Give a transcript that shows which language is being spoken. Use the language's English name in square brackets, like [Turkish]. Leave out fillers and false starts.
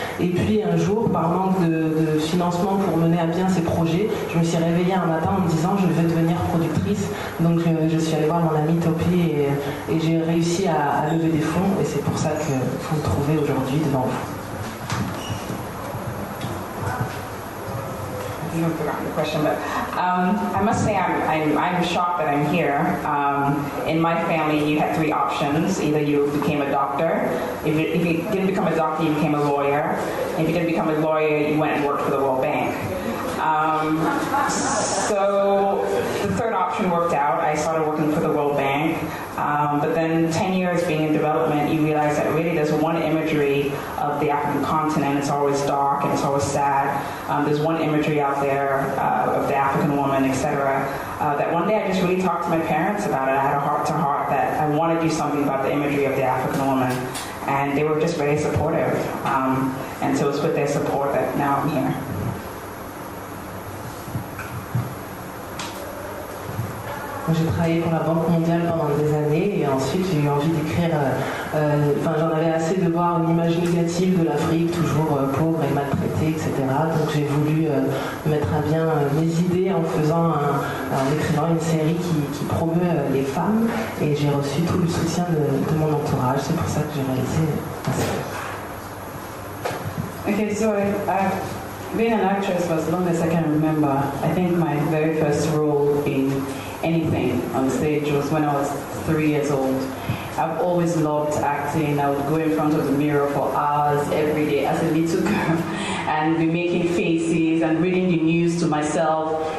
[French] Et puis un jour, par manque de financement pour mener à bien ces projets, je me suis réveillée un matin en me disant je vais devenir productrice. Donc je suis allée voir mon amie Topi et j'ai réussi à lever des fonds et c'est pour ça que vous me trouvez aujourd'hui devant vous. [English] I've forgotten the question, but I must say I'm shocked that I'm here. In my family, you had 3 options. Either you became a doctor. If you didn't become a doctor, you became a lawyer. If you didn't become a lawyer, you went and worked for the World Bank. So the 3rd option worked out. I started working for the World Bank. But then 10 years being in development, you realize that really there's one imagery of the African continent. It's always dark and it's always sad. There's one imagery out there of the African woman, etc. That one day I just really talked to my parents about it. I had a heart-to-heart that I want to do something about the imagery of the African woman. And they were just very supportive. And so it's with their support that now I'm here. [French] J'ai travaillé pour la Banque mondiale pendant des années et ensuite j'ai eu envie d'écrire, j'en avais assez de voir une image négative de l'Afrique, toujours pauvre et maltraitée, etc. Donc j'ai voulu mettre à bien mes idées en en écrivant une série qui promeut les femmes, et j'ai reçu tout le soutien de mon entourage. C'est pour ça que j'ai réalisé la série. [English] Okay, so I've been an actress for as long as I can remember. I think my very first role in anything on stage was when I was 3 years old. I've always loved acting. I would go in front of the mirror for hours every day as a little girl and be making faces and reading the news to myself.